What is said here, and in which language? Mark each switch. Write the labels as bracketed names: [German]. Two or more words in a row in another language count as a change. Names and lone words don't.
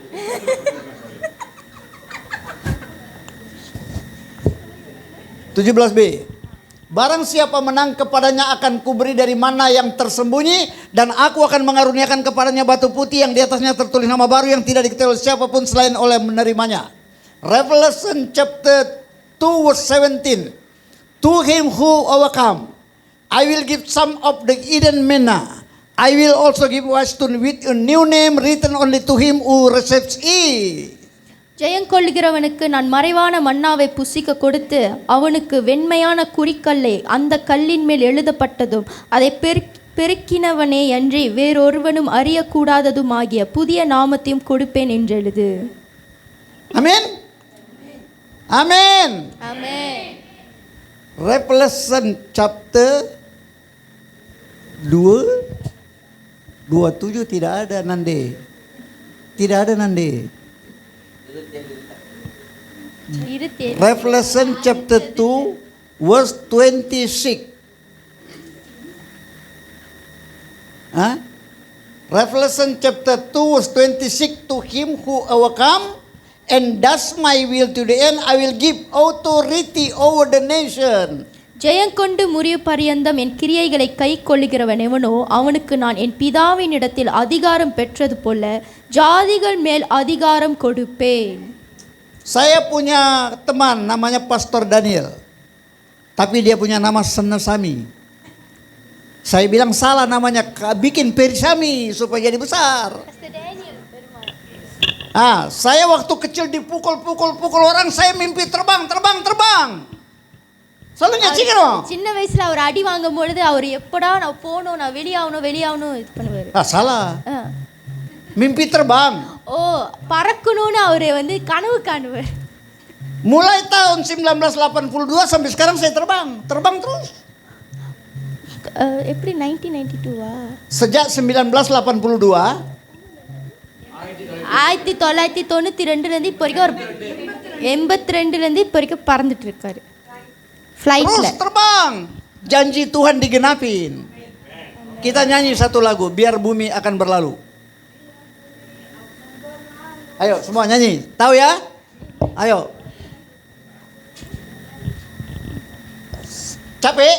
[Indonesian] (17b) Barang siapa menang, kepadanya akan kuberi dari mana yang tersembunyi, dan aku akan mengaruniakan kepadanya batu putih yang di atasnya tertulis nama baru yang tidak diketahui siapapun selain oleh menerimanya. [English] Revelation chapter 2 verse 17. To him who overcome, I will give some of the hidden manna. I will also give wisdom with a new name written only to him who receives it. [Tamil] ஜெயங்கொள்ளுகிறவனுக்கு நான் மறைவான மன்னாவை புசிக்க கொடுத்து அவனுக்கு வெண்மையான குறிக்கல்லை அந்த கல்லின் மேல் எழுதப்பட்டதும் அதை பெருக்கினவனே அன்றி வேறொருவனும் அறியக்கூடாததுமாகிய புதிய நாமத்தையும் கொடுப்பேன் என்று எழுது. [Indonesian] Amin. Amin. [Tamil] ஆமென். [Indonesian] Revelation chapter 27 tidak ada nanti. Tidak ada nanti. [English] Revelation chapter 2 verse 26. Huh? Revelation chapter 2 verse 26. To him who overcome and does my will to the end, I will give authority over the nation. [Tamil] ஜெயங்கொண்டு முறிவு பரியந்தம் என் கிரியைகளை கை கொள்ளுகிறவன் எவனோ அவனுக்கு நான் என் பிதாவின் இடத்தில் அதிகாரம் பெற்றது போல ஜாதிகள் மேல் அதிகாரம் கொடுப்பேன். [Indonesian] Saya punya teman namanya Pastor Daniel, tapi dia punya nama Senesami. Saya bilang salah namanya, bikin Perisami supaya jadi besar. Saya waktu kecil dipukul orang, saya mimpi terbang. Selalu nyacikan. [Tamil] சின்ன வயசுல அவர் அடி வாங்கும் பொழுது அவர் எப்படா நான் போகணும், நான் வெளியாகணும் இது பண்ணுவாரு. [Indonesian] Salah. Mimpi terbang. [Tamil] ஓ, பறக்கணும்னு அவரு வந்து கனவு காணுவார். [Indonesian] Mulai tahun 1982 sampai sekarang saya terbang terus. [Tamil] எப்படி 1992-வா? [Indonesian] Sejak 1982 [Tamil] 1992 இப்போ வரைக்கும் அவர் 82 இப்போ வரைக்கும் பறந்துட்டு இருக்காரு ஃப்ளைட்ல. [Indonesian] terus terbang. Janji Tuhan digenapin. Kita nyanyi satu lagu, biar bumi akan berlalu. Ayo semua nyanyi, tahu ya? Ayo. Capek?